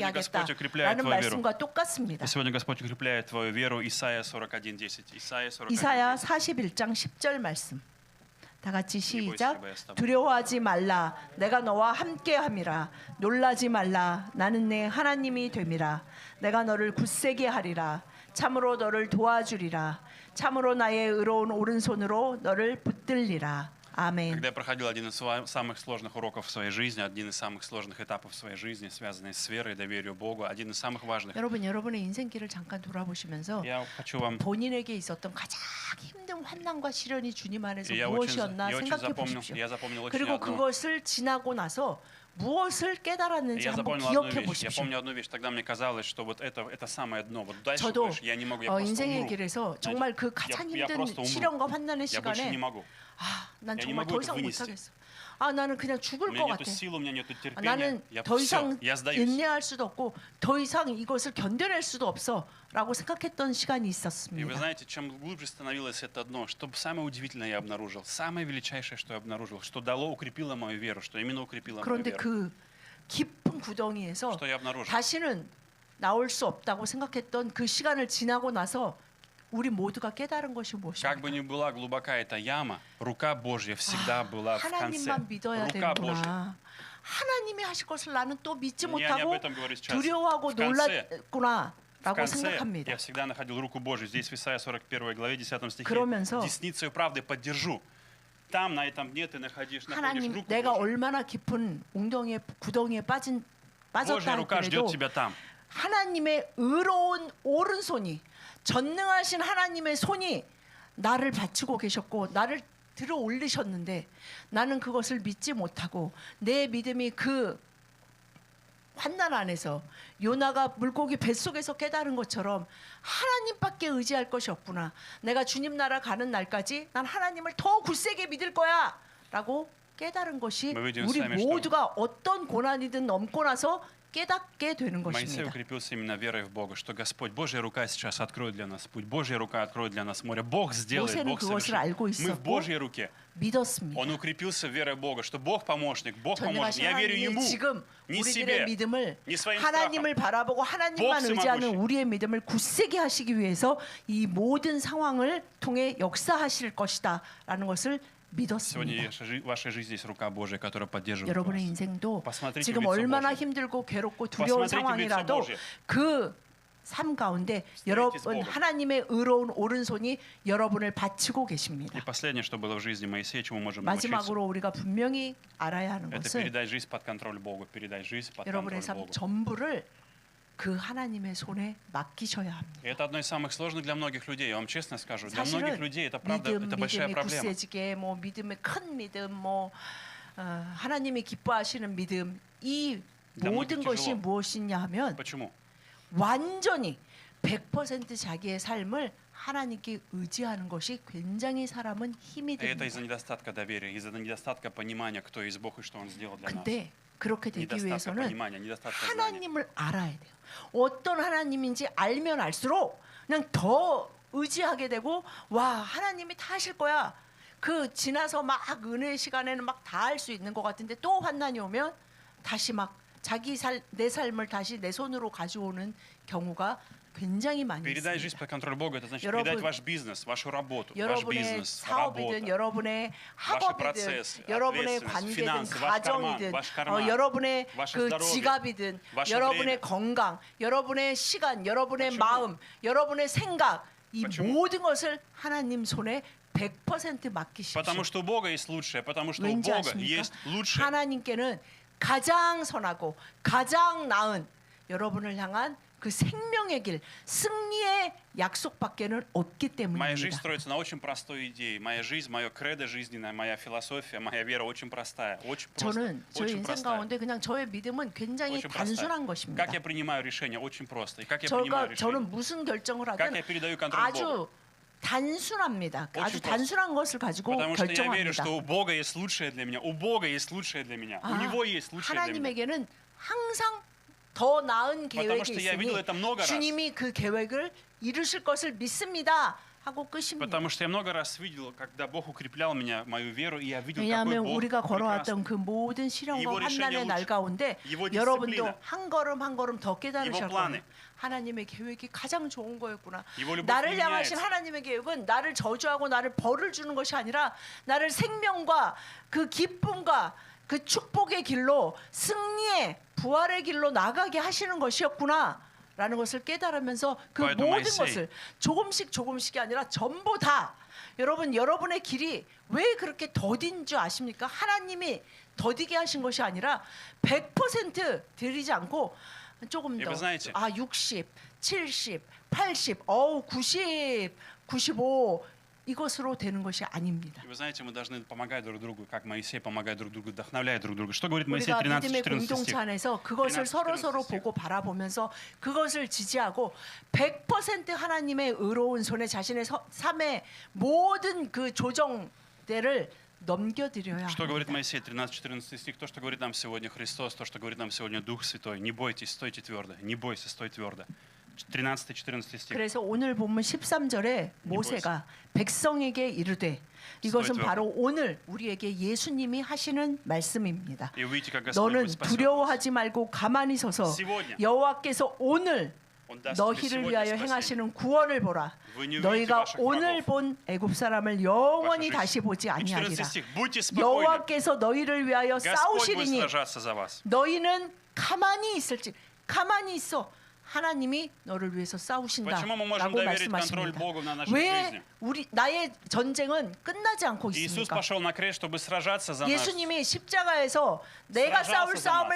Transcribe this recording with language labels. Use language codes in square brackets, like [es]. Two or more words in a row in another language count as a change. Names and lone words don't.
[ru] Сегодня Господь укрепляет [ko] 하겠다라는 [ru] твою [ko] 말씀과 똑같습니다. [ru] И сегодня Господь укрепляет твою веру. Исайя 41:10. Исайя 41:10. [ko] 이사야 41장 10절 말씀. 다 같이 보이시죠? 시작. 보였어. 두려워하지 말라. 내가 너와 함께함이라. 놀라지 말라. 나는 내 하나님이 됨이라. 내가 너를 굳세게 하리라. 참으로 너를 도와주리라. 참으로 나의 의로운 오른손으로 너를 붙들리라. 아멘. [ru] Когда я проходил один из самых сложных уроков в своей жизни, один из самых сложных этапов в своей жизни, связанный с верой, доверием Богу, один из самых важных. [ko] 여러분 여러분의 인생길을 잠깐 돌아보시면서 [ru] Я хочу вам [ko] 본인에게 있었던 가장 힘든 환난과 시련이 주님 안에서 [ru] я [ko] 무엇이었나 [ru] очень [ko] 생각해 [ru] запомнил, [ko] 보십시오. [ru] я запомнил очень [ko] 그리고 [ru] одно. [ko] 그것을 지나고 나서 무엇을 [ru] И [ko] 깨달았는지 [ru] я [ko] 한번 [ru] запомнил одну [ko] 기억해 [ru] вещь. Я [ko] 보십시오. [ru] помню одну вещь. Тогда мне казалось, что вот это самое дно. Вот дальше [ko] 저도 [ru] больше я не могу. Я просто [ko] 인생의 [ru] умру. [ko] 길에서 정말 그 가장 [ru] я [ko] 힘든 [ru] просто умру. [ko] 시련과 환난의 [ru] Я больше не [ko] 시간에 [ru] могу. [ko] 난 [ru] Я не [ko] 정말 [ru] могу [ko] 더 [ru] это [ko] 이상 [ru] вынести. [ko] 못하겠어. 나는 그냥 [ru] У [ko] 죽을 [ru] меня [ko] 것 [ru] нету [ko] 같아. [ru] сил, у меня нету терпения. [ko] 나는 [ru] Я [ko] 더 [ru] все, [ko] 이상 [ru] я сдаюсь. [ko] 인내할 수도 없고 더 이상 이것을 견뎌낼 수도 없어라고 생각했던 시간이 [ru] И вы [ko] 있었습니다. [ru] знаете, чем глубже становилось это дно, что самое удивительное я обнаружил, самое величайшее, что я обнаружил, что дало, укрепило мою веру, что именно укрепило мою [ko] 그런데 [ru] веру. [ko] 그 깊은 구덩이에서 [ru] Что я обнаружил? [ko] 다시는 나올 수 없다고 생각했던 그 시간을 지나고 나서 우리 모두가 깨달은 것이 [ru] Как бы [ko] 무엇입니까? [ru] ни была глубока эта яма, рука Божья всегда была в конце. [ko] 하나님만 믿어야 [ru] Рука Божья. [ko] 되는구나. 하나님이 하실 것을 나는 또 믿지 [ru] Я не об [ko] 못하고 [ru] этом говорю сейчас. [ko] 두려워하고 [ru] В конце, [ko] 놀랐구나 [ru] в [ko] 라고 [ru] конце [ko] 생각합니다. [ru] я всегда находил руку Божью. Здесь в Исайя 41 главе 10 стихе. [ko] 그러면서 [ru] Десницею правды поддержу. Там, на этом дне ты находишь [ko] 하나님 [ru] руку [ko] 내가 [ru] Божью. [ko] 얼마나 깊은 웅덩이에 구덩이에 [ru] Божья [ko] 빠졌다 [ru] рука ждет [ko] 할지라도 [ru] тебя там. [ko] 하나님의 의로운 오른손이 전능하신 하나님의 손이 나를 받치고 계셨고 나를 들어 올리셨는데 나는 그것을 믿지 못하고 내 믿음이 그 환난 안에서 요나가 물고기 뱃속에서 깨달은 것처럼 하나님밖에 의지할 것이 없구나. 내가 주님 나라 가는 날까지 난 하나님을 더 굳세게 믿을 거야 라고 깨달은 것이 [ru] Мы видим [ko] 우리 [ru] с вами, что [ko] 모두가 어떤 고난이든 넘고 나서 깨닫게 되는 [ru] Моисей [ko] 것입니다. [ru] укрепился именно верой в Бога, что Господь, Божья рука сейчас откроет для нас путь, Божья рука откроет для нас море. Бог сделает, [ko] 모세는 [ru] Бог [ko] 그것을 [ru] совершит. [ko] 알고 [ru] Мы в [ko] 있었고 [ru] Божьей руке. [ko] 믿었습니다. [ru] Он укрепился верой в Бога, что Бог помощник, Бог поможет. [ko] 전능하신 [ru] Я верю [ko] 하나님이 [ru] Ему, [ko] 지금 [ru] не [ko] 우리들의 [ru] себе, [ko] 믿음을 [ru] не своим [ko] 하나님을 [ru] страхом. [ko] 바라보고 하나님만 복스 의지하는 마구시. 우리의 믿음을 굳세게 하시기 위해서 이 모든 상황을 통해 역사하실 것이다라는 것을 [ru] Сегодня [ko] 믿었습니다. [ru] в вашей жизни есть рука Божья, которая поддерживает [ko] 여러분의 [ru] вас. [ko] 인생도 [ru] Посмотрите [ko] 지금 [ru] в лицо [ko] 얼마나 [ru] Божье. [ko] 힘들고 괴롭고 두려운 [ru] Посмотрите в лицо [ko] 상황이라도 [ru] Божье. [ko] 그 삶 가운데 [ru] с [ko] 여러분 [ru] Богом. [ko] 하나님의 의로운 오른손이 여러분을 받치고 [ru] И [ko] 계십니다. [ru] последнее, что было в жизни Моисея, чему можем научиться, [ko] 마지막으로 우리가 분명히 알아야 하는 [ru] это [ko] 것은 [ru] передать жизнь под контроль Богу, передать жизнь под [ko] 여러분의 [ru] контроль [ko] 삶 [ru] Богу. [ko] 전부를 그 하나님의 손에 맡기셔야 합니다. [ru] И это одно из самых сложных для многих людей. Я вам честно скажу, для [ko] 사실은 [ru] многих людей это правда, [ko] 믿음, [ru] это большая [ko] 믿음이 [ru] проблема. [ko] 굳세지게 뭐 믿음의 큰 믿음, 뭐 하나님이 기뻐하시는 믿음 이 [ru] для [ko] 모든 [ru] многих [ko] 것이 [ru] тяжело. [ko] 무엇이냐 하면 [ru] Почему? [ko] 완전히 100% 자기의 삶을 하나님께 의지하는 것이 굉장히 사람은 힘이 [ru] И это [ko] 됩니다. [ru] из-за недостатка доверия, из-за недостатка понимания, кто есть Бог и что Он сделал для нас. [ko] 근데 그렇게 되기 [ru] недостатка [ko] 위해서는 [ru] понимания, недостатка знания. [ko] 하나님을 알아야 돼요. 어떤 하나님인지 알면 알수록 그냥 더 의지하게 되고 와 하나님이 다 하실 거야. 그 지나서 막 은혜 시간에는 막 다 할 수 있는 것 같은데 또 환난이 오면 다시 막 내 삶을 다시 내 손으로 가져오는 경우가 굉장히 많이 [ru] Передать [ko] 있습니다. [ru] жизнь под контроль Бога, это значит [ko] 여러분, [ru] передать ваш бизнес, вашу работу, ваш [ko] 여러분의 [ru] бизнес, [ko] 사업이든 [ru] работа, [ko] 여러분의 학업이든 [ru] процессы, [ko] 여러분의 [ru] ответственность, [ko] 관계든 [ru] финансы, ваш [ko] 가정이든 [ru] карман, ваш карман, [ko] 여러분의 [ru] ваше [ko] 그 [ru] здоровье, [ko] 지갑이든 [ru] ваше [ko] 여러분의 [ru] время. [ko] 건강, 여러분의 시간, 여러분의 [ru] почему? [ko] 마음, 여러분의 생각 이 [ru] почему? [ko] 모든 것을 하나님 손에 100% 맡기십시오. [ru] Потому что у Бога есть лучшее, потому что у [ko] 왠지 [ru] Бога [ko] 아십니까? [ru] есть лучшее. [ko] 하나님께는 가장 선하고 가장 나은 여러분을 향한 그 생명의 길, 승리의 약속밖에는 없기 [ru] Моя жизнь [ko] 때문입니다. [ru] строится на очень простой идее. Моя жизнь, мое кредо жизненное, моя философия, моя вера очень простая. Очень просто. [ko] 저는 저의 [ru] Очень [ko] 인생 [ru] простая. [ko] 가운데 그냥 저의 믿음은 굉장히 [ru] Очень [ko] 단순한 [ru] простая. [ko] 것입니다. [ru] Как я принимаю решения? Очень просто. И как я принимаю решения? [ko] 저는 무슨 결정을 [ru] Как [ko] 하든 [ru] я передаю контроль Богу? [ko] 아주 단순합니다. [ru] очень [ko] 아주 [ru] просто. [ko] 단순한 것을 가지고 [ru] Потому что я верю, [ko] 결정합니다. [ru] что у Бога есть лучшее для меня. У Бога есть лучшее для меня. У Него есть лучшее для меня. [ko] 하나님에게는 항상 더 나은 [ru] Потому [ko] 계획이 [ru] что я видел [ko] 있으니 [ru] это много раз. [ko] 주님이 그 계획을 이루실 것을 믿습니다. 하고 끝입니다. [ru] Потому что я много раз видел, когда Бог укреплял меня, мою веру, и я видел, какой [ko] 왜냐하면 [ru] Бог [ko] 우리가 [ru] прекрасный. [ko] 걸어왔던 그 모든 시련과 이번 환난의 [ru] решение [ko] 날 [ru] лучше. [ko] 가운데 이번 여러분도 [ru] 디스플리나. [ko] 한 걸음 한 걸음 더 깨달으실 이번 거예요. [ru] 플랜에. [ko] 하나님의 계획이 가장 좋은 거였구나. [ru] 이번 любовь [ko] 나를 [ru] не [ko] 향하신 [ru] меняется. [ko] 하나님의 계획은 나를 저주하고 나를 벌을 주는 것이 아니라 나를 생명과 그 기쁨과 그 축복의 길로 승리의 부활의 길로 나가게 하시는 것이었구나. 라는 것을 깨달으면서 그 [ru] Поэтому [ko] 모든 [en] I say, [ko] 것을 조금씩이 아니라 전부 다 여러분의 길이 왜 그렇게 더딘 줄 아십니까? 하나님이 더디게 하신 것이 아니라 100% 드리지 않고 조금 [ru] И [ko] 더 [ru] вы знаете, [ko] 60, 70, 80, 90, 95 이것으로 되는 것이 아닙니다. [ru] И вы знаете, мы должны помогать друг другу, как Моисей помогает друг другу, вдохновляет друг друга. Что говорит Моисей [ko] 우리가 [ru] 13-14 [ko] 믿음의 공동체 [ru] стих? [ko] 안에서 그것을 [ru] 13, [ko] 서로서로 [ru] 14 [ko] 보고 바라보면서 그것을 지지하고 100% 하나님의 의로운 손에 자신의 삶의 모든 그 조정대를 넘겨드려야 [ru] Что говорит [ko] 합니다. [ru] Моисей 13-14 стих? То, что говорит нам сегодня Христос, то, что говорит нам сегодня Дух Святой. Не бойтесь, стойте твердо. Не бойся, стой твердо. 13-14 стих. [ko] 그래서 오늘 본문 13절에 모세가 백성에게 이르되 이것은 [ru] стойте твёрдо. [ko] 바로 오늘 우리에게 예수님이 하시는 말씀입니다. [ru] И увидите, как Господь [ko] 너는 [ru] вы спасет. [ko] 두려워하지 말고 가만히 서서 [ru] Сегодня [ko] 여호와께서 오늘 [ru] Он даст тебе [ko] 너희를 [ru] сегодня [ko] 위하여 [ru] спасение. [ko] 행하시는 구원을 보라. [ru] Вы не увидите [ko] 너희가 [ru] ваших [ko] 오늘 [ru] врагов. [ko] 본 애굽 사람을 [ru] Ваша [ko] 영원히 [ru] жизнь. [ko] 다시 보지 [ru] И 14 [ko] 아니하리라. [ru] стих. Будьте спокойны. [ko] 여호와께서 너희를 위하여 [ru] Господь будет [ko] 싸우시리니 [ru] сражаться за вас. [ko] 너희는 가만히 있을지 가만히 있어. 하나님이 너를 위해서 [ru] Почему мы можем [ko] 싸우신다라고 [ru] доверить контроль [ko] 말씀하십니다. [ru] Богу на нашей [ko] 왜 [ru] жизни? [ko] 나의 전쟁은 끝나지 않고 [ru] Иисус [ko] 있습니까? [ru] пошел на крест, чтобы сражаться за нас. [ko] 예수님이 십자가에서 내가 싸울 [ru] сражался за [ko] 싸움을